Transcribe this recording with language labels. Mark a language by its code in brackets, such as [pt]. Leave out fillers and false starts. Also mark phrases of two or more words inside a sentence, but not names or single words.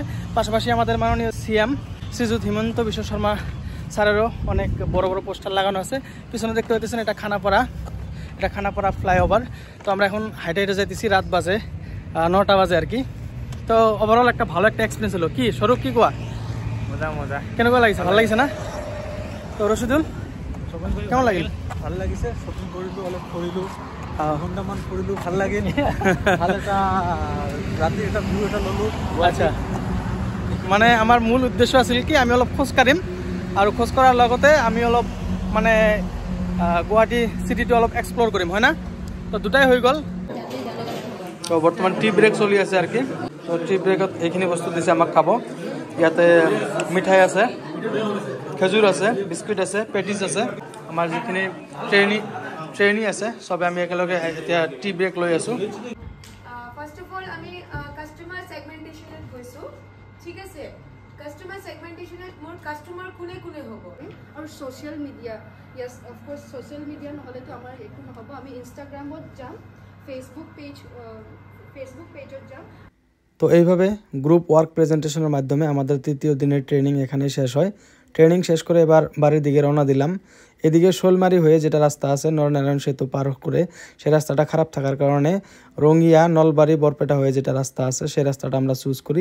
[bn] পাশাপাশি আমাদের মাননীয় সিএম শ্রীযুত হিমন্ত বিশ্ব শর্মা স্যারেরও অনেক বড় বড় পোস্টার লাগানো আছে। পিছনে দেখতে পাচ্ছেন এটা খানাপাড়া ফ্লাইওভার। তো আমরা এখন হাইটে যাইতেছি, রাত বাজে 9টা বাজে আর কি। তো ওভারঅল একটা ভালো একটা এক্সপিরিয়েন্স হলো। [as] কি স্বরূপ, কি কোয়া? মজা কেনেকুৱা লাগিছে? ভাল লাগিছে না? তো রশিদুল কেমন লাগিল? ভাল লাগিছে, শ্বপিং কৰিলোঁ, অলপ ফুৰিলোঁ, ঘণ্টামান ফুৰিলোঁ, ভাল লাগিল। ভাল এটা ৰাতি এটা ভিউ এটা ল'লোঁ। আচ্ছা, মানে আমাৰ মূল উদ্দেশ্য আছিল কি আমি অলপ খোজ কাঢ়িম, আৰু খোজ কঢ়াৰ লগতে আমি অলপ মানে গুৱাহাটী চিটিটো অলপ এক্সপ্ল'ৰ কৰিম, হয় না? তো দুটাই হৈ গ'ল। তো বৰ্তমান [en] tea break [as] চলি আছে আৰু কি। তো [en] tea break [as] এইখিনি বস্তু দিছে আমাক খাব। ইয়াতে মিঠাই আছে, খেজুৰ আছে, বিস্কুট আছে, পেটিছ আছে। আমাৰ যিখিনি ট্ৰেইনি আছে চবে আমি একেলগে এতিয়া [en] tea break [as] লৈ আছোঁ। [en] first of all [as] আমি [en] customer segmentation [as] গৈছো, ঠিক আছে? [en] customer segmentation [as] মোৰ কাস্টমার কোনে কোনে হ'ব, আৰু [en] social media, yes of course social media [as] নহ'লেতো আমাৰ একো নহ'ব। আমি ইনষ্টাগ্ৰামত যাম, ফেসবুক পেজত যাম। [bn] তো এইভাবে [en] group work presentation [bn] মাধ্যমে আমাদের তৃতীয় দিনের ট্রেনিং এখানে শেষ হয়। ট্রেনিং শেষ করে এবার বাড়ির দিকে রওনা দিলাম। এদিকে শোলমারি হয়ে যেটা রাস্তা আছে নরনারায়ণ সেতু পার করে, সেই রাস্তাটা খারাপ থাকার কারণে রঙ্গিয়া নলবাড়ি বরপেটা হয়ে যেটা রাস্তা আছে সেই রাস্তাটা আমরা চুজ করি।